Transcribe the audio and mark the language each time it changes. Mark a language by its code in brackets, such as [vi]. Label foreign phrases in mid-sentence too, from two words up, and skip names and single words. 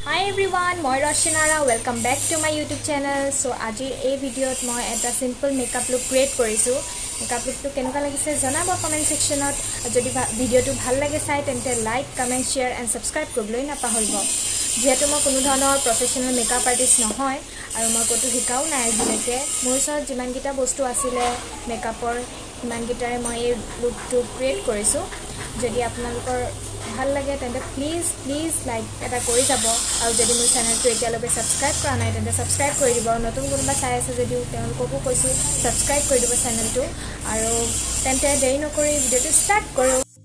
[en] Hi everyone, moi Roshanara, welcome back to my YouTube channel. [as] So আজিৰ এই ভিডিঅ'ত মই এটা [en] simple makeup look create [as] কৰিছোঁ. [en] Makeup look [as] টো কেনেকুৱা লাগিছে জনাব [en] comment section [as] ত। যদি ভিডিঅ'টো ভাল লাগে চাই তেন্তে [en] like, comment, share and subscribe [as] কৰিবলৈ নাপাহৰিব. যিহেতু মই কোনো ধৰণৰ [en] professional makeup artist [as] নহয় আৰু মই কোনো শিকা নাই আজিলৈকে মোৰ সৈতে যিমান খিনি বস্তু আছিল মেকআপৰ সিমান খিনিৰে মই এই লুকটো ক্ৰিয়েট কৰিছোঁ. যদি আপোনালোকৰ ভাল লাগে তেন্তে প্লিজ লাইক এটা কৰি যাব আৰু যদি মোৰ চেনেলটো এতিয়ালৈকে সাবস্ক্ৰাইব কৰা নাই তেন্তে সাবস্ক্ৰাইব কৰি দিব নতুন কোনোবা চাই আছে যদিও তেওঁলোককো কৈছো সাবস্ক্ৰাইব কৰি দিব চেনেলটো আৰু তেন্তে দেৰি নকৰি ভিডিঅ'টো ষ্টাৰ্ট কৰো